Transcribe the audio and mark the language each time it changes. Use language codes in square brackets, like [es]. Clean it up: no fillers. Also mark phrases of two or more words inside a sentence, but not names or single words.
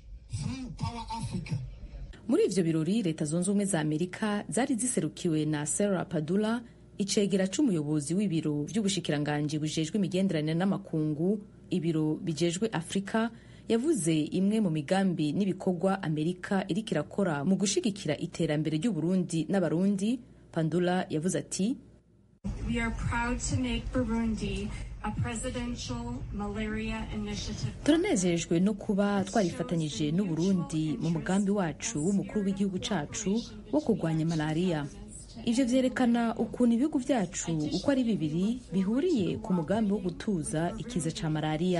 [rn] Muri ivyo birori leta zunze ubumwe za Amerika zari ziserukiwe na Sarah Padula, icegera c'umuyobozi w'ibiro vy'ubushikiranganji bujejwe imigenderanire n'amakungu, ibiro bijejwe Afrika. Yavuze imwe mu migambi n'ibikorwa Amerika iriko irakora mu gushigikira iterambere ry'Uburundi n'abarundi. Pandula yavuze ati: [en] We are proud to make Burundi a presidential malaria initiative. [rn] Turanezejwe no kuba twarifatanyije n'u Burundi mu mugambi wacu w'umukuru w'igihugu cacu wo kurwanya malaria. Ivyo vyerekana ukuntu ibihugu vyacu uko ari bibiri bihuriye ku mugambi wo gutuza ikiza ca malaria.